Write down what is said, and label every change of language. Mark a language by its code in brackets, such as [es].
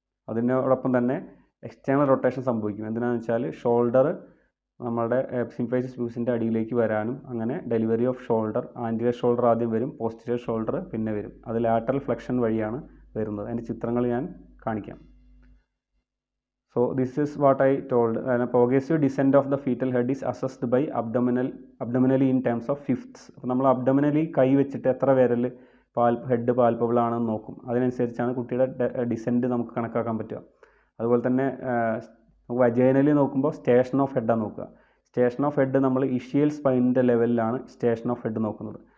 [ml] അതിനോടൊപ്പം തന്നെ external rotation സംഭവിക്കും. എന്തിനാണെന്ന് വെച്ചാൽ ഷോൾഡർ നമ്മളുടെ സിംഫൈസിസ് പ്യൂബിസിൻ്റെ അടിയിലേക്ക് വരാനും അങ്ങനെ delivery of shoulder, anterior shoulder ആദ്യം വരും, പോസ്റ്റീരിയർ ഷോൾഡർ പിന്നെ വരും. അത് ലാറ്ററൽ ഫ്ലെക്ഷൻ വഴിയാണ് വരുന്നത്. അതിൻ്റെ ചിത്രങ്ങൾ ഞാൻ കാണിക്കാം. [en] So this is what I told. Progressive descent of the fetal head is assessed by abdominally in terms of fifths. [ml] അപ്പോൾ നമ്മൾ അബ്ഡോമിനലി കൈ വെച്ചിട്ട് എത്ര വിരൽ ഹെഡ് പാൽപ്പബിൾ ആണെന്ന് നോക്കും. അതിനനുസരിച്ചാണ് കുട്ടിയുടെ ഡിസെൻറ്റ് നമുക്ക് കണക്കാക്കാൻ പറ്റുക. അതുപോലെ തന്നെ വജൈനലി നോക്കുമ്പോൾ സ്റ്റേഷൻ ഓഫ് ഹെഡാണ് നോക്കുക. സ്റ്റേഷൻ ഓഫ് ഹെഡ് നമ്മൾ ഇഷിയൽ സ്പൈനിൻ്റെ ലെവലിലാണ് സ്റ്റേഷൻ ഓഫ് ഹെഡ് നോക്കുന്നത്.